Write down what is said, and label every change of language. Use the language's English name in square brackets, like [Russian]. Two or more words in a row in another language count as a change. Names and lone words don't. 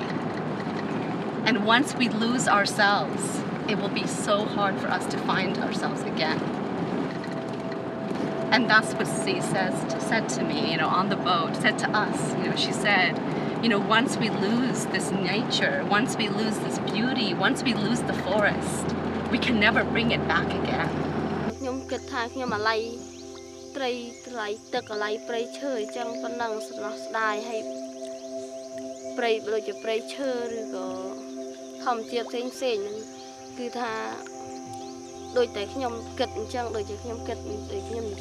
[English] And once we lose ourselves, it will be so hard for us to find ourselves again. And that's what C said to me, on the boat, said to us. She said, once we lose this nature, once we lose this beauty, once we lose the forest, we can never bring it back again. [Khmer] ត្រីទឹកកន្លែងព្រៃឈើអញ្ចឹងប៉ុណ្ណឹងស្រណោះស្ដាយឲ្យព្រៃដូចជាព្រៃឈើឬក៏ធម្មជាតិផ្សេងហ្នឹងគឺថាដូចតែខ្ញុំគិតអញ្ចឹងដូចជាខ្ញុំគិតដូចខ្ញុំនិ